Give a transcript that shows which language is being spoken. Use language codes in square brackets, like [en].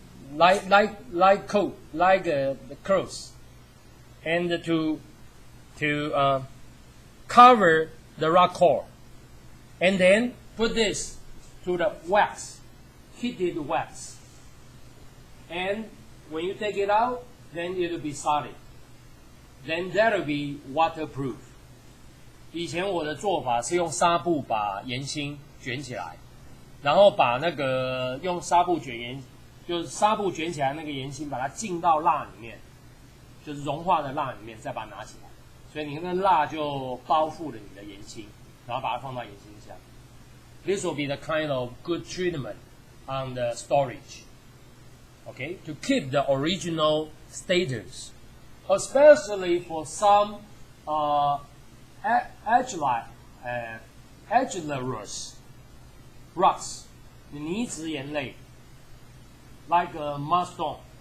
[en] like coat, like the clothes, and to cover the rock core, and then put this to the wax, heated wax, and when you take it out, then it will be solid. Then that will be waterproof. [zh] 以前我的做法是用纱布把岩芯卷起来，然后把那个用纱布卷岩，就是纱布卷起来那个岩芯，把它浸到蜡里面，就是融化的蜡里面，再把它拿起来，所以你那个蜡就包覆了你的岩芯，然后把它放到岩芯下。 [en] This will be the kind of good treatment on the storage. Okay, to keep the original status, especially for some argillous rocks, 泥质岩类 like mudstone.